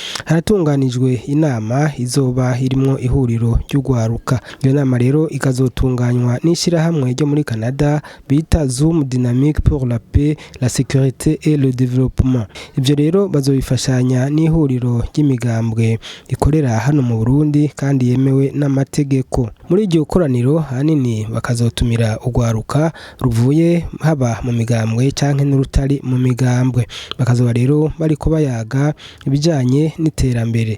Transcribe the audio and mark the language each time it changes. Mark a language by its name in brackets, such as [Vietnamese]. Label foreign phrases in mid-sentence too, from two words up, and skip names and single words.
[Rundi] haratunganijwe inama izoba irimo ihuriro ry'ugwaruka. Iyo nama rero ikazotunganywa n'ishirahamwe ryo muri Canada bita Zoom Dynamique pour la paix, la sécurité et le développement. Ivyo rero bazobifashanya n'ihuriro ry'imigambwe ikorera hano mu Burundi kandi yemewe n'amategeko. Muri iryo koraniro hanini bakazotumira ugwaruka ruvuye haba mu migambwe canke n'urutari mu migambwe. Bakazoba rero bariko bayaga ibijanye n'iterambere.